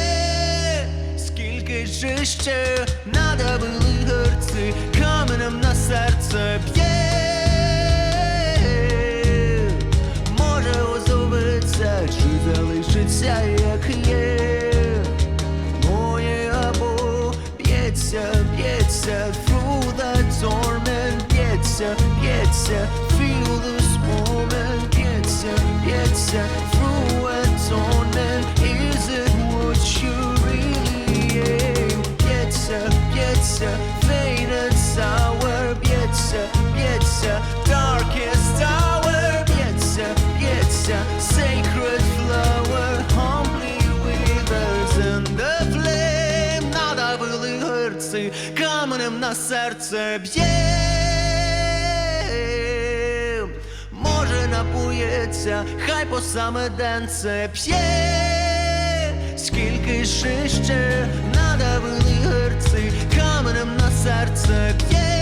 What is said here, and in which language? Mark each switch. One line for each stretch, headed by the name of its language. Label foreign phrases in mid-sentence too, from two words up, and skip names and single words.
Ukrainian: Скільки ж ще надавили герці, каменем на серце б'є. Чи залишиться, як є, моє або б'ється, б'ється,
English: through the torment,
Ukrainian: б'ється, б'ється,
English: feel this moment,
Ukrainian: б'ється, б'ється,
English: through atonement, is it what you really aim,
Ukrainian: б'ється, б'ється,
English: faint and sour,
Ukrainian: б'ється, б'ється,
English: darkest hour,
Ukrainian: б'ється, б'ється,
English: sacred flower, humbly withers in the flame.
Ukrainian: Надавили герці, каменем на серце б'є. Може напується, хай по саме денце п'є. Скільки ж ще надавили герці, каменем на серце б'є.